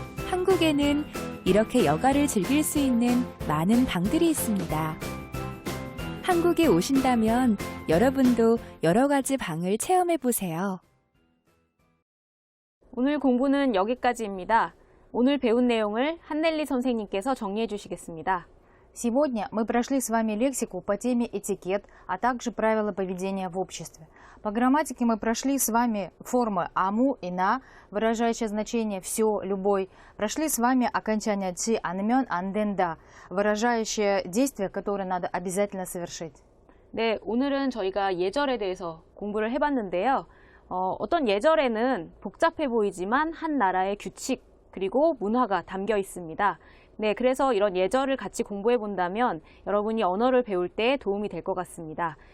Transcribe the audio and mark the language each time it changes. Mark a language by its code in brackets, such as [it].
[ko] 한국에는 이렇게 여가를 즐길 수 있는 많은 방들이 있습니다. 한국에 오신다면 여러분도 여러 가지 방을 체험해 보세요. 오늘 공부는 여기까지입니다. 오늘 배운 내용을 한넬리 선생님께서 정리해 주시겠습니다. [ru] Сегодня мы прошли с вами лексику по теме этикет, а также правила поведения в обществе. По грамматике мы прошли с вами формы аму и на, выражающие значение «все», «любой». Прошли с вами окончание «чи», «анмен», «анденда», выражающее действие, которое надо обязательно совершить. [ko] 네, 오늘은 저희가 예절에 대해서 공부를 해봤는데요. 어떤 예절에는 복잡해 보이지만 한 나라의 규칙 그리고 문화가 담겨 있습니다. 네, 그래서 이런 예절을 같이 공부해 본다면 여러분이 언어를 배울 때 도움이 될 것 같습니다.